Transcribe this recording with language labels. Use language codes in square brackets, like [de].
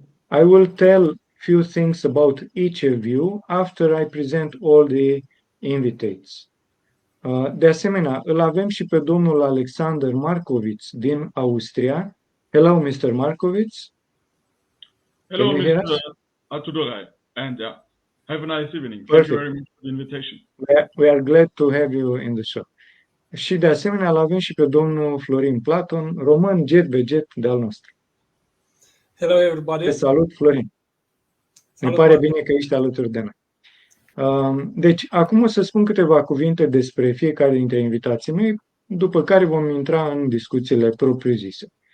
[en] I will tell few things about each of you after I present all the invitates. [ro] De asemenea, îl avem și pe domnul Alexander Markovits din Austria. [en] Hello, Mr. Markovits. Hello, Can you hear us? Atudorai, and have a nice evening. Thank Perfect. you very much for the invitation. We are glad to have you in the show. [ro] Și de asemenea, îl avem și pe domnul Florin Platon, român jet be jet de-al nostru. [en] Hello, everybody. [ro] Te salut, Florin. Ne pare bine că ești alături de noi. Deci, acum o să spun câteva cuvinte despre fiecare dintre invitații mei, după care vom intra în discuțiile propriu-zise.